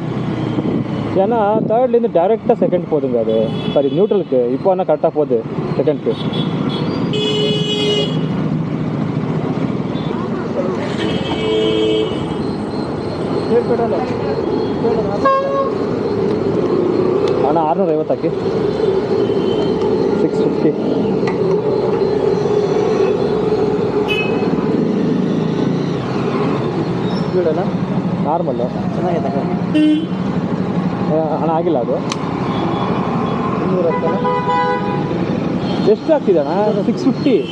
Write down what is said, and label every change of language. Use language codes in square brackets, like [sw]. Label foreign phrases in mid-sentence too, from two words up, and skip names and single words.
[ta] ஏன்னா தேர்ட்லேருந்து டைரெக்டாக செகண்ட் போகுதுங்க அது. சாரி, நியூட்ரலுக்கு இப்போ ஆனால் கரெக்டாக போகுது செகண்ட்க்கு. [kn] ஆனால் 650 ಹಾಕಿ, 650. ಸ್ಪೀಡಲ್ಲ ನಾರ್ಮಲ್ಲು ಚೆನ್ನಾಗಿದೆ ಹಣ ಆಗಿಲ್ಲ ಅದು. 210 ಎಷ್ಟು ಆಗ್ತಿದೆ ಅಣ್ಣ? 650.